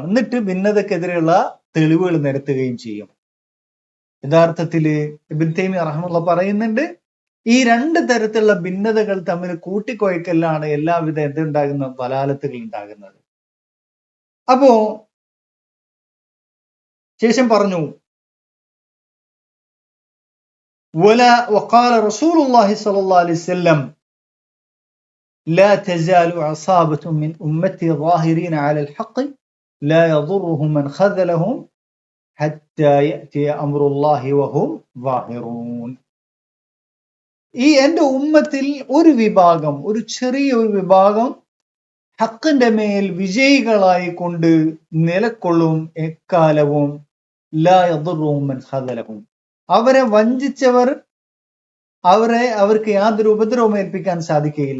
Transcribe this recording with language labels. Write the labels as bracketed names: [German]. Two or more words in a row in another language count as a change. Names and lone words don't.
[Malayalam] എന്നിട്ട് ഭിന്നതക്കെതിരെയുള്ള തെളിവുകൾ നിരത്തുകയും ചെയ്യും. യഥാർത്ഥത്തില് ഇബ്നു തൈമിയ്യ റഹിമഹുല്ലാഹ് പറയുന്നുണ്ട്, ഈ രണ്ട് തരത്തിലുള്ള ഭിന്നതകൾ തമ്മിൽ കൂട്ടിക്കുഴക്കലാണ് എല്ലാവിധ എന്തുണ്ടാകുന്ന ദലാലത്തുകൾ ഉണ്ടാകുന്നത്. അപ്പോ ശേഷം പറഞ്ഞു, [Arabic] وقال رسول الله صلى الله عليه وسلم لا تزال عصابة من أمتي ظاهرين على الحق لا يضرهم من خذلهم حتى يأتي أمر الله وهم ظاهرون. [Malayalam] ഈ എന്റെ ഉമ്മത്തിൽ ഒരു വിഭാഗം, ഒരു ചെറിയ ഒരു വിഭാഗം ഹക്കിന്റെ മേൽ വിജയികളായി കൊണ്ട് നിലകൊള്ളും എക്കാലവും. [Arabic] لا يضرهم من خذلهم, [Malayalam] അവരെ വഞ്ചിച്ചവർ അവർക്ക് യാതൊരു ഉപദ്രവം ഏൽപ്പിക്കാൻ സാധിക്കുകയില്ല.